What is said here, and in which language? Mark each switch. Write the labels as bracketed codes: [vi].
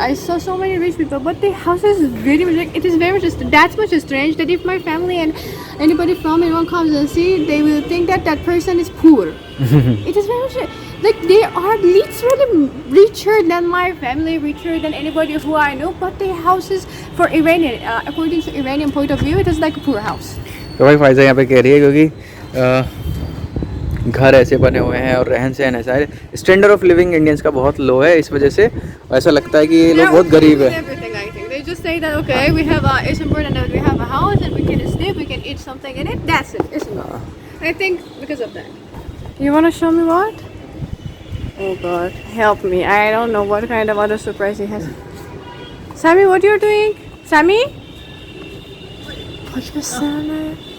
[en] I saw so many rich people, but the house is very much like, it is very much that's much strange that if my family and anybody from Iran comes and see, they will think that that person is poor. It is very much like they are literally richer than my family, richer than anybody who I know. But the houses for Iranian, according to Iranian point of view, it is like a poor house. [hi] तो भाई फायजा यहाँ पे कह रही है क्योंकि घर ऐसे बने हुए हैं और रहन सहन ऐसा है, [en] standard of living [hi] इंडियंस का बहुत लो है, इस वजह से ऐसा लगता है कि ये लोग बहुत गरीब है। [en] They just say that okay, we have it's important that we have a house and we can sleep, we can eat something in it. That's it. It's enough. I think because of that. You wanna show me what? Oh God, help me! I don't know what kind of other surprise he has. Sammy, what you're doing? Sammy? What's the Sammy?